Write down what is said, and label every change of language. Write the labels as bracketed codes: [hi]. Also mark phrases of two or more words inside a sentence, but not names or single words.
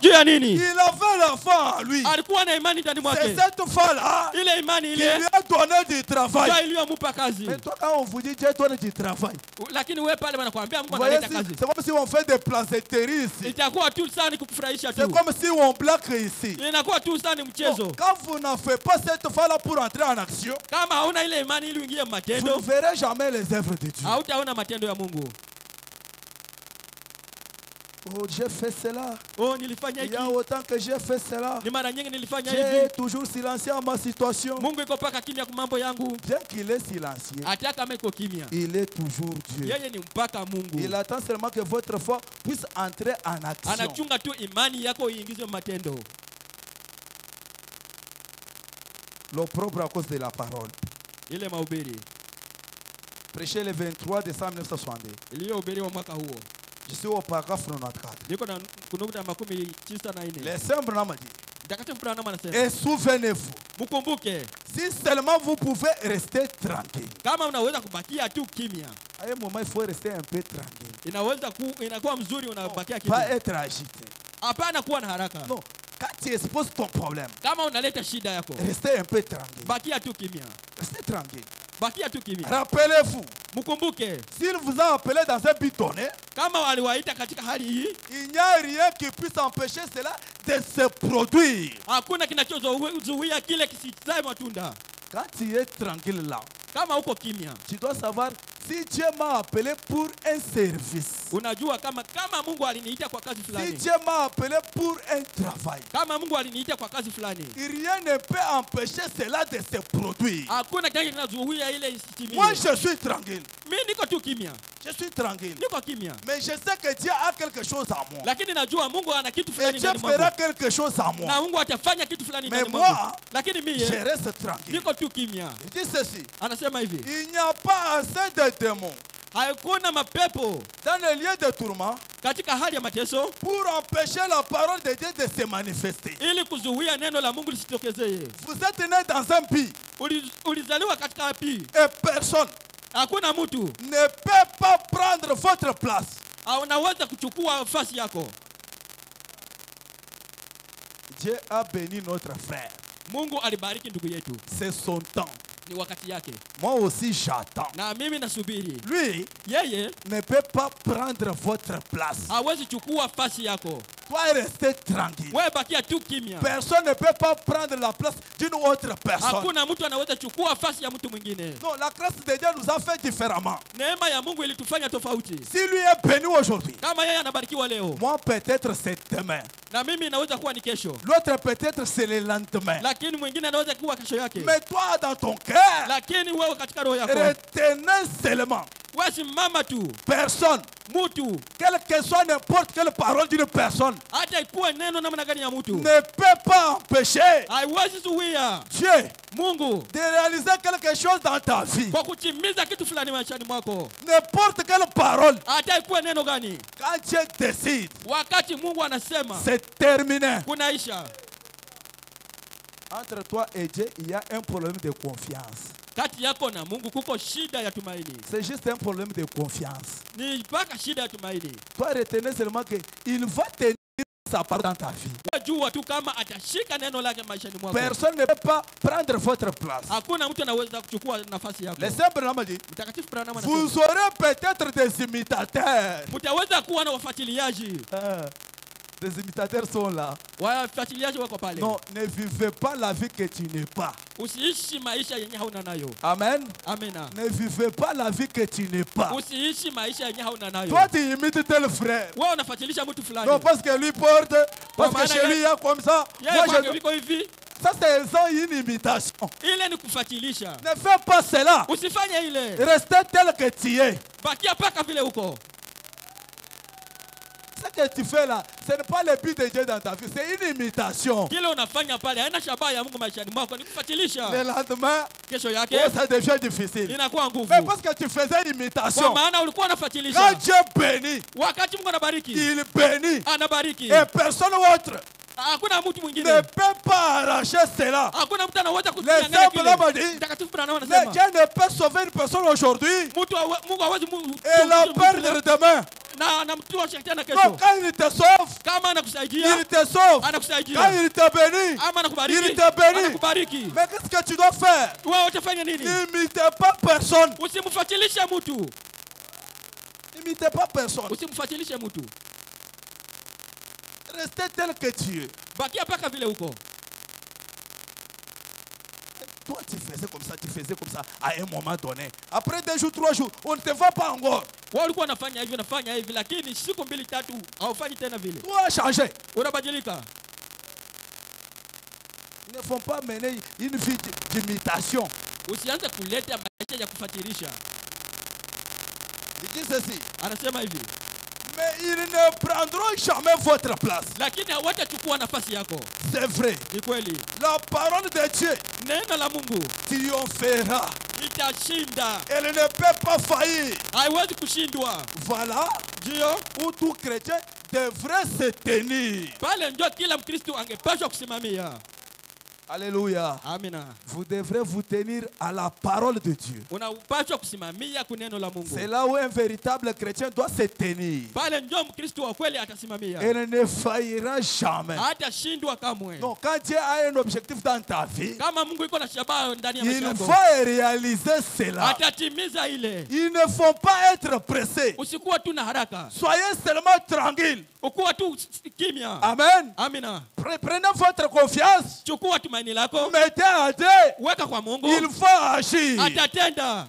[sw] Juu ya nini? [fr] Il avait la foi en lui. [sw] Alikuwa na imani ndani [fr] C'est [sw] mwake. [fr] cette foi-là [sw] Ile imani [fr] qui [sw] ile [fr] lui a donné du travail. [sw] ndio iliyomupa kazi. [fr] Mais toi, quand on vous dit Dieu donne du travail, [sw] Lakini wewe pale wanakuambia Mungu [fr] vous voyez, [sw] analeta kazi. [fr] c'est comme si on fait des plaisanteries ici. [sw] Itakuwa tu sana kukufurahisha tu. [fr] C'est comme si on blague ici. [sw] Inakuwa tu sana mchezo. [fr] Non, quand vous n'en faites pas cette foi-là pour entrer en action, [sw] Kama hauna ile imani ili uingie [fr] vous [sw] matendo, [fr] ne verrez jamais les œuvres de Dieu. [sw] hautaona matendo ya Mungu. [fr] Oh, j'ai fait cela. [sw] Oh, nilifanya [fr] Il y [sw] hiki. [fr] a autant que j'ai fait cela. [sw] Ni mara nyingi nilifanya [fr] Dieu [sw] hivi. [fr] est toujours silencieux à ma situation. [sw] Mungu iko paka kimya kwa mambo yangu. [fr] Bien qu'il est silencieux, [sw] Hata kama iko kimya, [fr] il est toujours Dieu. [sw] yeye ni mpaka Mungu. [fr] Il attend seulement que votre foi puisse entrer en action. [sw] Anachunga tu imani yako iingizwe matendo. [fr] L'opprobre à cause de la parole. [sw] Ile mahubiri [fr] Prêché le 23 décembre 1962. [sw] iliyohubiriwa mwaka huo. [fr] Je suis au paragraphe 94. [sw] Niko na kunukta 94. [fr] Les saints Branham dit, [sw] Mtakatifu Branham anasema, [fr] et souvenez-vous, [sw] mkumbuke [fr] si seulement vous pouvez rester tranquille. [sw] kama unaweza kubakia tu kimya. [fr] À un moment, il faut rester un peu tranquille. [sw] Inakuwa mzuri unabakia [fr] Pas [sw] kimya. [fr] être agité. [sw] Hapana kuwa na haraka. [fr] Non, quand tu exposes ton problème, [sw] Kama unaleta shida yako, [fr] restez un peu tranquille. [sw] bakia tu kimya. [fr] Restez tranquille. [sw] Bakia tu kimya. [fr] Rappelez-vous, [sw] Mkumbuke [fr] s'il vous a appelé dans un but donné, [sw] kama waliwaita katika hali hii, [fr] il n'y a rien qui puisse empêcher cela de se produire. [sw] hakuna kinachozuia kile kisizae matunda. [fr] Quand tu es tranquille là, [sw] Kama uko kimya, [fr] tu dois savoir si Dieu m'a appelé pour un service. [sw] unajua kama Mungu aliniita kwa kazi [fr] Si [sw] fulani. [fr] Dieu m'a appelé pour un travail, [sw] Kama Mungu aliniita kwa kazi fulani, [fr] rien ne peut empêcher cela de se produire. [sw] hakuna kitu kinazuia ile [fr] Moi, [sw] isitimie. [fr] je suis tranquille. [sw] Mimi niko tu kimya. [fr] Je suis tranquille. [sw] Niko kimya. [fr] Mais je sais que Dieu a quelque chose en moi. [sw] Lakini najua Mungu ana kitu [fr] Et [sw] fulani [fr] Dieu [sw] ndani [fr] fera [sw] mwangu. [fr] quelque chose en [sw] Na [fr] moi. [sw] Mungu atafanya kitu fulani [fr] Mais [sw] ndani [fr] moi, [sw] mwangu. Lakini mimi [fr] je reste tranquille. [sw] niko tu kimya. [fr] Il dit ceci. [sw] Anasema hivi, [fr] Il n'y a pas assez de démons [sw] hakuna mapepo [fr] dans les lieux de tourment [sw] katika hali ya mateso [fr] pour empêcher la parole de Dieu de se manifester. [sw] ili kuzuia neno la Mungu lisitokezee. [fr] Vous êtes né dans un pays [sw] Ulizaliwa katika wapi? [fr] et personne [sw] Hakuna mtu [fr] ne peut pas prendre votre place. [sw] unaweza kuchukua nafasi yako. [fr] Dieu a béni notre frère. [sw] Mungu alibariki ndugu yetu. [fr] C'est son temps. [sw] Ni wakati yake. [fr] Moi aussi j'attends. [sw] Na mimi nasubiri. [fr] Lui [sw] Yeye [fr] ne peut pas prendre votre place. [sw] hawezi chukua nafasi yako. [fr] Toi restez tranquille. [sw] Wewe bakia tu kimya. [fr] Personne ne peut pas prendre la place d'une autre personne. [sw] Hakuna mtu anaweza chukua nafasi ya mtu mwingine. [fr] Non, la grâce de Dieu nous a fait différemment. [sw] Neema ya Mungu ilitufanya tofauti. [fr] Si lui est béni aujourd'hui, [sw] Kama yeye anabarikiwa leo, [fr] moi peut-être c'est demain. [sw] na mimi inaweza kuwa ni kesho. [fr] L'autre peut-être c'est le lendemain. [sw] Lakini mwingine anaweza kuwa kesho yake. [fr] Mais toi dans ton cœur, [sw] Lakini wewe katika roho yako, [fr] retenez seulement [sw] wewe simama tu. [fr] personne, [sw] Mtu [fr] quelle que soit n'importe quelle parole d'une personne, [sw] hata ikuwe neno namna gani ya mtu, [fr] ne peut pas empêcher [sw] haiwezi zuia [fr] Dieu [sw] Mungu [fr] de réaliser quelque chose dans ta vie. [sw] kwa kutimiza kitu fulani maishani mwako. [fr] N'importe quelle parole, [sw] Hata ikuwe neno gani, [fr] quand Dieu décide, [sw] wakati Mungu anasema [fr] c'est terminé. [sw] kunaisha. [fr] Entre toi et Dieu, il y a un problème de confiance. [sw] Kati yako na Mungu kuko shida ya tumaini. [fr] C'est juste un problème de confiance. [sw] Ni mpaka shida ya tumaini. [fr] Toi, retenez seulement qu'il va tenir sa parole dans ta vie. [sw] Jua tu kama atashika neno lake maishani mwako. [fr] Personne ne peut pas prendre votre place. [sw] Hakuna mtu anaweza kuchukua nafasi yako. [fr] Le Saint Branham dit, [sw] Mtakatifu Branham anasema, [fr] vous aurez peut-être des imitateurs. [sw] mtaweza kuwa na wafuatiliaji. [fr] Des imitateurs sont là. [sw] Wafuatiliaji wako pale. [fr] Non, ne vivez pas la vie que tu n'es pas. [sw] Usiishi maisha yenye hauna nayo. [fr] Amen. [sw] Amena. [fr] Ne vivez pas la vie que tu n'es pas. [sw] Usiishi maisha yenye hauna nayo. [fr] Toi, tu imites tel frère. [sw] Wewe unafuatilisha mtu fulani. [fr] Non, parce que lui porte, parce que [sw] maana [fr] chez lui, il y a comme ça. [sw] Yeye [fr] Moi, [sw] kwake [fr] je... [sw] viko hivi. [fr] Ça c'est une imitation. [sw] Ile ni kufuatilisha. [fr] Ne fais pas cela. [sw] Usifanye ile. [fr] Restez tel que tu es. [sw] Bakia paka vile uko. [fr] Ce que tu fais là, ce n'est pas le but de Dieu dans ta vie, c'est une imitation. [sw] Kile unafanya pale haina shabaha ya Mungu maishani mwako, ni kufuatilisha. [fr] Le lendemain, [sw] Kesho yake [fr] ça devient difficile. [sw] inakuwa nguvu. [fr] Mais parce que tu faisais une [sw] Kwa [fr] imitation. [sw] maana ulikuwa [fr] Quand [sw] unafuatilisha. [fr] Dieu bénit, [sw] Wakati Mungu anabariki, [fr] il bénit. [sw] anabariki. [fr] Et personne autre [sw] Hakuna mtu [fr] ne [sw] mwingine. [fr] peut pas arracher cela. [sw] Hakuna mtu anaweza [fr] Les [sw] kunyang'anya [fr] saints [sw] kile. [fr] l'ont dit. [sw] Mtakatifu Branham [fr] Mais [sw] anasema, [fr] Dieu ne peut sauver une personne aujourd'hui [sw] Mungu hawezi [fr] et la perdre demain. [sw] na mtu wa shetani [fr] Donc [sw] kesho. [fr] quand il te sauve, [sw] Kama anakusaidia, [fr] il te sauve. Quand [sw] anakusaidia. [fr] il te bénit, [sw] Ama anakubariki, [fr] il te bénit. [sw] anakubariki. [fr] Mais qu'est-ce que tu dois faire? [sw] Wewe utafanya nini? [fr] N'imitez pas personne. [sw] Usimfuatilishe mtu. [fr] N'imitez pas personne. [sw] Usimfuatilishe mtu. [fr] Restez tel que tu es. [sw] Bakia paka vile uko. [fr] Toi, tu faisais comme ça à un moment donné. Après 2 jours, 3 jours, on ne te voit pas encore. [sw] Wewe ulikuwa unafanya hivi lakini siku 2 3 haufanyi tena vile. [fr] Toi, as changé. [sw] Unabadilika. [fr] Ils ne font pas mener une vie d'imitation. [sw] Usianze kuleta maisha ya kufuatilisha. [fr] Il dit ceci. [sw] Anasema hivi. [fr] Mais ils ne prendront jamais votre place. [sw] Lakini hawatachukua nafasi yako. [fr] C'est vrai. [sw] Ni kweli. [fr] La parole de Dieu [sw] Neno la Mungu [fr] triomphera. [sw] itashinda. [fr] Elle ne peut pas faillir. [sw] Haiwezi kushindwa. [fr] Voilà [sw] Ndio [fr] où tout chrétien devrait se tenir. [sw] pale ndio kila Mkristo angepaswa kusimamia. [fr] Alléluia. [sw] Amina. [fr] Vous devrez vous tenir à la parole de Dieu. [sw] Unapaswa kusimamia kuneno la Mungu. [fr] C'est là où un véritable chrétien doit se tenir. [sw] Pale ndio Mkristo wa kweli atasimamia. [fr] Elle ne faillira jamais. [sw] Hatashindwa kamwe. [fr] Donc quand Dieu a un objectif dans ta vie, [sw] Kama Mungu iko na shabaha ndani ya maisha [fr] il [sw] yako, [fr] faut réaliser cela. [sw] atatimiza ile. [fr] Ils ne faut pas être pressés. [sw] Usikuwa tu na haraka. [fr] Soyez seulement tranquille. [sw] Ukuwa tu kimya. [fr] Amen. [sw] Amina. [fr] Prenez votre confiance. [sw] Chukua tumaini lako. [fr] Mettez à Dieu. [sw] Weka kwa Mungu. [fr] Il faut agir. [sw] Atatenda.